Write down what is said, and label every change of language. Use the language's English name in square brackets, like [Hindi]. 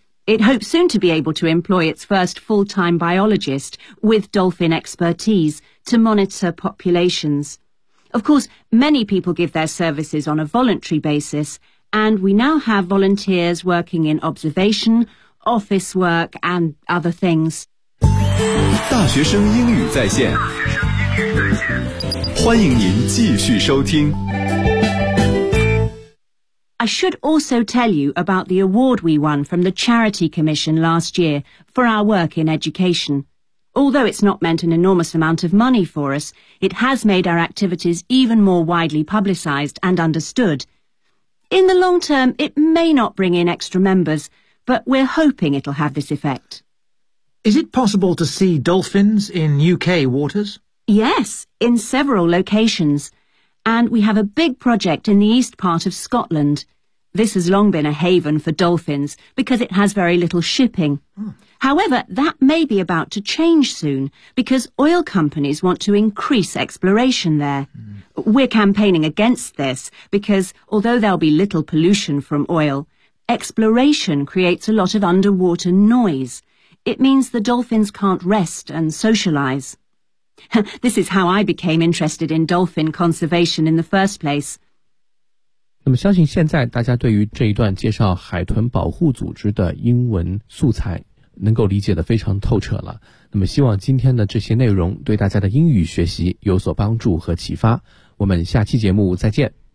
[English] It hopes soon to be able to employ its first full-time biologist with dolphin expertise to monitor populations. Of course, many people give their services on a voluntary basis, and we now have volunteers working in observation, office work, and other things. [Chinese] 大学生英语在线，欢迎您继续收听。 [English] I should also tell you about the award we won from the Charity Commission last year for our work in education. Although it's not meant an enormous amount of money for us, it has made our activities even more widely publicised and understood. In the long term, it may not bring in extra members, but we're hoping it'll have this effect. Is it possible to see dolphins in UK waters? Yes, in several locations. And we have a big project in the east part of Scotland. This has long been a haven for dolphins because it has very little shipping. However, that may be about to change soon because oil companies want to increase exploration there. We're campaigning against this because although there'll be little pollution from oil, exploration creates a lot of underwater noise. It means the dolphins can't rest and socialize. This is how I became interested in dolphin conservation in the first place. [Chinese] 那么相信现在大家对于这一段介绍海豚保护组织的英文素材能够理解得非常透彻了。那么希望今天的这些内容对大家的英语学习有所帮助和启发。我们下期节目再见。